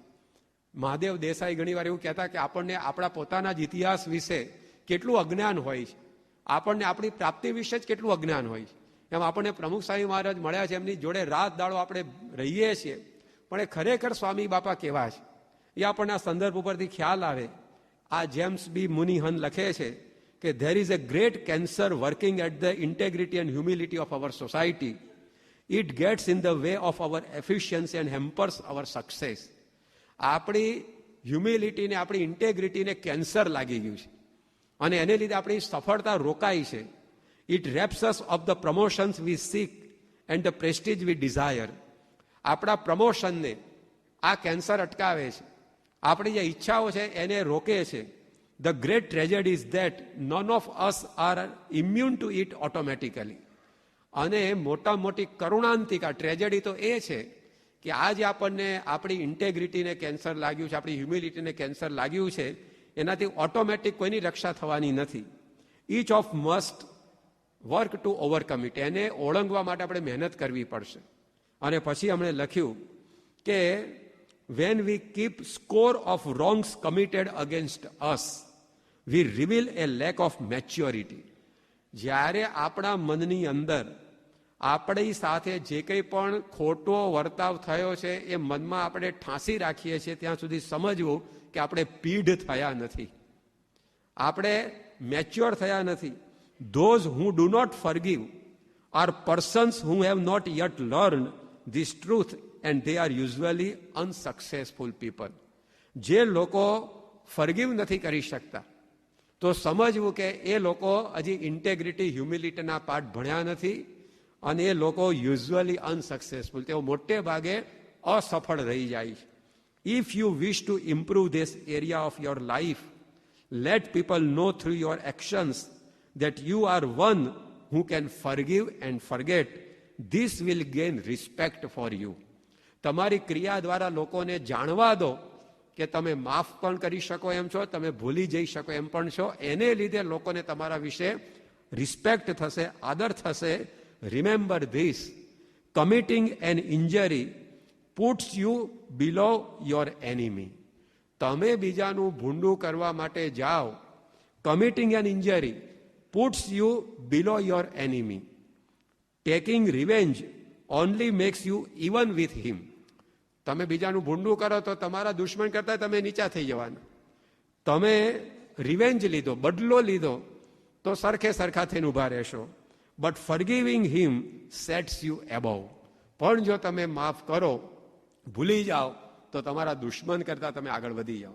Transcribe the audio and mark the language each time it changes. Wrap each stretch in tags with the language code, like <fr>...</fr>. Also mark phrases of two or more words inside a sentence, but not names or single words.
<gu>મહાદેવ દેસાઈ ઘણીવાર એવું કહેતા કે આપણને આપણા પોતાના જ ઇતિહાસ વિશે કેટલું અજ્ઞાન હોય છે, આપણને આપણી પ્રાપ્તિ વિશે જ કેટલું અજ્ઞાન હોય છે. એમ આપણને પ્રમુખ સ્વામી મહારાજ મળ્યા છે, એમની જોડે રાત દાડો આપણે રહીએ છીએ, પણ એ ખરેખર સ્વામી બાપા કેવા છે એ આપણને આ સંદર્ભ ઉપરથી ખ્યાલ આવે. આ જેમ્સ બી મુનિહન લખે છે કે</gu> <en>there is a great cancer working at the integrity and humility of our society. It gets in the way of our efficiency and hampers our success.</en> <gu>આપણી હ્યુમિલિટીને, આપણી ઇન્ટેગ્રિટીને કેન્સર લાગી ગયું છે અને એને લીધે આપણી સફળતા રોકાઈ છે.</gu> <en>It robs us of the promotions we seek and the prestige we desire.</en> <gu>આપણા પ્રમોશનને આ કેન્સર અટકાવે છે, આપણી જે ઈચ્છાઓ છે એને રોકે છે.</gu> <en>The great tragedy is that none of us are immune to it automatically.</en> <gu>અને મોટા મોટી કરુણાંતિકા ટ્રેજેડી તો એ છે કે આજે આપણને આપણી ઇન્ટેગ્રિટીને કેન્સર લાગ્યું છે, આપણી હ્યુમિલિટીને કેન્સર લાગ્યું છે, એનાથી ઓટોમેટિક કોઈની રક્ષા થવાની નથી.</gu> <en>each of must work to overcome it.</en> <gu>એને ઓળંગવા માટે આપણે મહેનત કરવી પડશે. અને પછી એમણે લખ્યું કે</gu> <en>when we keep score of wrongs committed against us, we reveal a lack of maturity.</en> <gu>જ્યારે આપણા મનની અંદર આપણી સાથે જે કંઈ પણ ખોટો વર્તાવ થયો છે એ મનમાં આપણે ઠાંસી રાખીએ છીએ ત્યાં સુધી સમજવું કે આપણે પીઢ થયા નથી, આપણે મેચ્યોર થયા નથી.</gu> <en>Those who do not forgive are persons who have not yet learned this truth and they are usually unsuccessful people.</en> <gu>જે લોકો ફરગીવ નથી કરી શકતા તો સમજવું કે એ લોકો હજી ઇન્ટેગ્રિટી, હ્યુમિલિટીના પાઠ ભણ્યા નથી અને એ લોકો</gu> <en>usually unsuccessful,</en> <gu>તેઓ મોટે ભાગે અસફળ રહી જાય છે.</gu> <en>if you wish to improve this area of your life, let people know through your actions that you are one who can forgive and forget. This will gain respect for you.</en> <gu>તમારી ક્રિયા દ્વારા લોકોને જાણવા દો કે તમે માફ પણ કરી શકો એમ છો, તમે ભૂલી જઈ શકો એમ પણ છો. એને લીધે લોકોને તમારા વિશે રિસ્પેક્ટ થશે, આદર થશે.</gu> <en>remember this, committing an injury puts you below your enemy.</en> <gu>તમે બીજાનું ભૂંડું કરવા માટે જાઓ,</gu> <en>committing an injury puts you below your enemy. Taking revenge only makes you even with him.</en> <gu>તમે બીજાનું ભૂંડું કરો તો તમારા દુશ્મન કરતા તમે નીચા થઈ જવાના. તમે રિવેન્જ લીધો, બદલો લીધો તો સરખે સરખા થઈને ઊભા રહેશો.</gu> <en>but forgiving him sets you above.</en> <gu>પણ જો તમે માફ કરો, ભૂલી જાઓ, તો તમારા દુશ્મન કરતા તમે આગળ વધી જવા.</gu>